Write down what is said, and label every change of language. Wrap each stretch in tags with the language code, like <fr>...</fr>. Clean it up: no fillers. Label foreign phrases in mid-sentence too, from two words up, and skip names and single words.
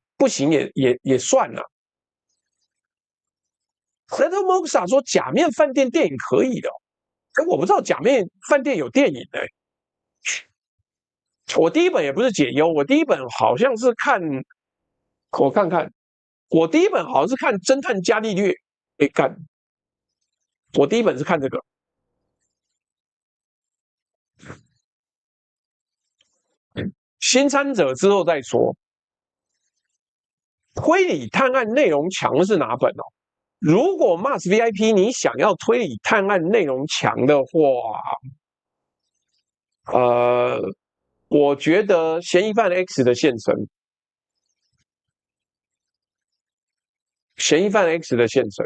<zh>不行也算了。Little Moxa 說假面飯店電影可以的，可我不知道假面飯店有電影的。我第一本也不是解憂，我第一本好像是看，我看看，我第一本好像是看偵探伽利略，幹，我第一本是看這個。新參者之後再說。推理探案內容強是哪本哦？如果 Mars VIP 你想要推理探案內容強的話，我覺得嫌疑犯 X 的現身，嫌疑犯 X 的現身。</zh>